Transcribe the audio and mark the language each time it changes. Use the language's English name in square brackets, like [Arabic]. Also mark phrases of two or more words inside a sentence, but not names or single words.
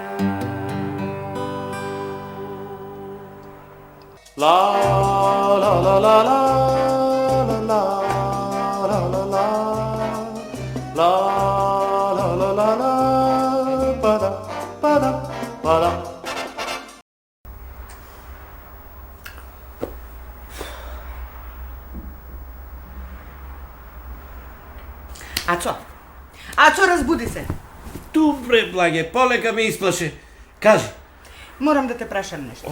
[Macedonian] La la la la la la la la la la la la la la ba-da ba-da ba-da. Ачо, разбуди се. Добре, благе, полека ме исплаше. Кажи. Морам да те прашам нешто.